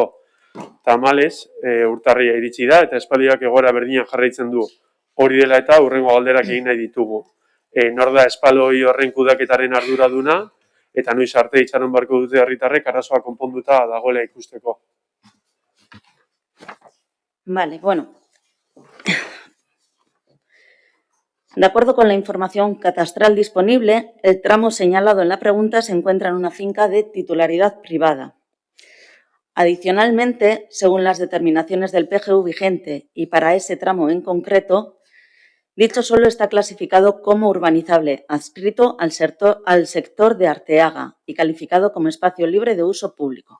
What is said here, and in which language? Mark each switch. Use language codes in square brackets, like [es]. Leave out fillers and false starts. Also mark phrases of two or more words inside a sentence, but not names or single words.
[eu] Tamalez, urtarria iritsi da eta espaloiak egoera berdinan jarraitzen du. Hori dela eta hurrengo galderak egin nahi ditugu. Nor da espaloi horren kudaketaren arduraduna eta noiz arte itxaron beharko dute herritarrek arazoa konponduta dagoela ikusteko. [es] Vale, bueno. De acuerdo con la información catastral disponible, el tramo señalado en la pregunta se encuentra en una finca de titularidad privada. Adicionalmente, según las determinaciones del PGU vigente y para ese tramo en concreto, dicho suelo está clasificado como urbanizable, adscrito al sector de Arteaga y calificado como espacio libre de uso público.